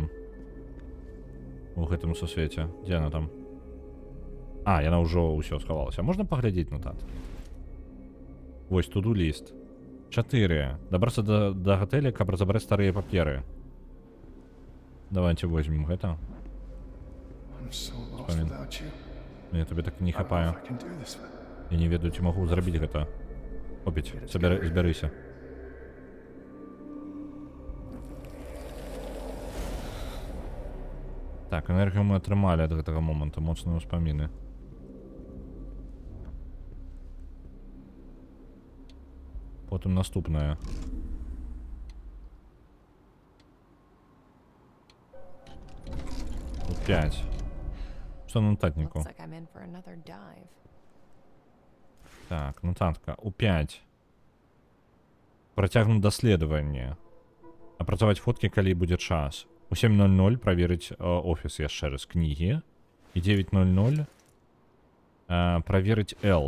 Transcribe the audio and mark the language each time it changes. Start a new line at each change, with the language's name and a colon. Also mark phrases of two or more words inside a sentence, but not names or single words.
Belarusian: У гэтым сусвеце. Дзе яна там? А, яна ўжо ўсё схавалася. Можна паглядзець натат? Вось, туду ліст. 4. Дабрацца да гатэля, каб разабраць старыя паперы.
Russian: Давайте возьмем гэта.
English: I'm so lost without you.
Belarusian: Мне табе так не
English: I don't know
Belarusian: хапае.
English: if I can do this.
Belarusian: Я не ведаю, ці магу зрабіць гэта. Хопіць, збярыся. Так, энергію мы атрымалі ад гэтага моманту, моцныя ўспаміны. Потым наступная. Тут 5. Што на нататніку?
English: Looks like I'm in for another dive.
Belarusian: Так, нотатка. У 5. Працягнуць даследаванне. Апрацаваць фоткі, калі будзе час. У 7:00 праверыць офіс яшчэ раз, кнігі. І 9:00 праверыць L.